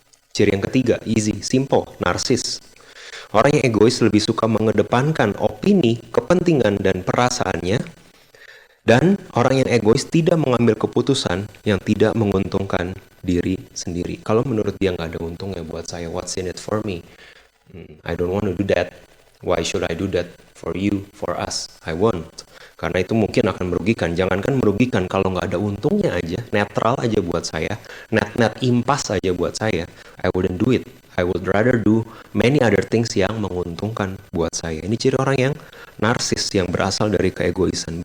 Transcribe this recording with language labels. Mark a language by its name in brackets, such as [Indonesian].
[Indonesian] Ciri yang ketiga, easy, simple, narsis. Orang yang egois lebih suka mengedepankan opini, kepentingan, dan perasaannya. Dan orang yang egois tidak mengambil keputusan yang tidak menguntungkan diri sendiri. Kalau menurut dia nggak ada untungnya buat saya, [English] what's in it for me? I don't want to do that. Why should I do that for you, for us? I won't. [Indonesian] Karena itu mungkin akan merugikan. Jangankan merugikan, kalau nggak ada untungnya aja, netral aja buat saya, net impas aja buat saya, [English] I wouldn't do it. I would rather do many other things [Indonesian] yang menguntungkan buat saya. Ini ciri orang yang narsis, yang berasal dari keegoisan.